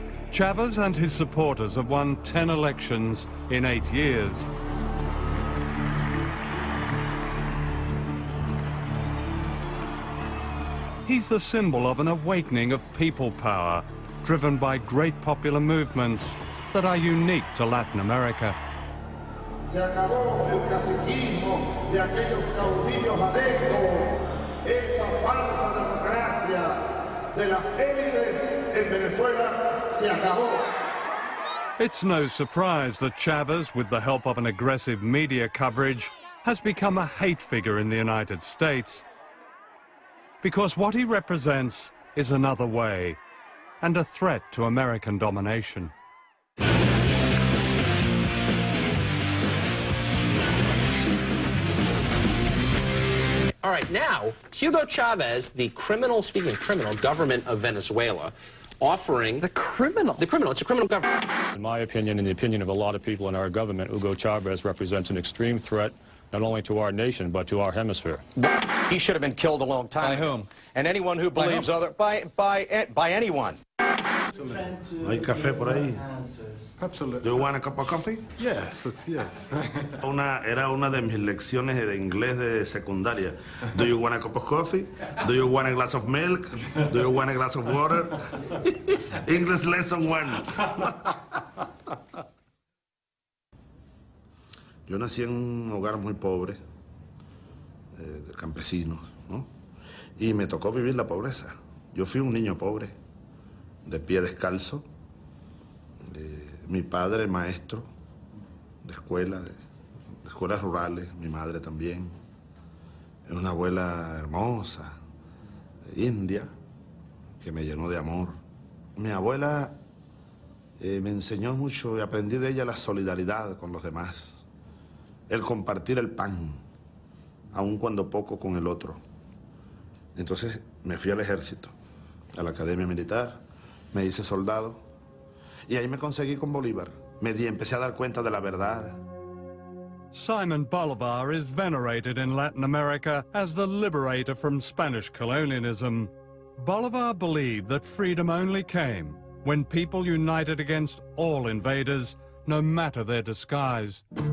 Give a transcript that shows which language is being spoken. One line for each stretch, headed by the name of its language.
English: Chavez and his supporters have won 10 elections in 8 years. He's the symbol of an awakening of people power, driven by great popular movements that are unique to Latin America.
Spanish: Se acabó el caciquismo de aquellos caudillos adentros, esa falsa democracia de las élites en Venezuela se acabó.
English: It's no surprise that Chavez, with the help of an aggressive media coverage, has become a hate figure in the United States. Because what he represents is another way, and a threat to American domination. All right, now, Hugo Chavez, the criminal, speaking of criminal, government of Venezuela, offering... The criminal, it's a criminal government. In my opinion, in the opinion of a lot of people in our government, Hugo Chavez represents an extreme threat, not only to our nation, but to our hemisphere. He should have been killed a long time ago. By whom? And anyone who believes other... By anyone.
Spanish: Hay café por ahí.
English: Absolutely. Do you want a cup of coffee? Yes, yes.
Spanish: Era una de mis lecciones de inglés de secundaria.
English: Do you want a cup of coffee? Do you want a glass of milk? Do you want a glass of water? English lesson 1.
Spanish: Yo nací en un hogar muy pobre, de campesinos, ¿no? Y me tocó vivir la pobreza. Yo fui un niño pobre, de pie descalzo. Mi padre maestro de escuela, de escuelas rurales, mi madre también. Una abuela hermosa, india, que me llenó de amor. Mi abuela me enseñó mucho y aprendí de ella la solidaridad con los demás, el compartir el pan, aun cuando poco con el otro. Entonces me fui al ejército a la academia militar, me hice soldado y ahí me conseguí con Bolívar. Empecé a dar cuenta de la verdad.
English: Simon Bolivar is venerated in Latin America as the liberator from Spanish colonialism. Bolivar believed that freedom only came when people united against all invaders, no matter their disguise.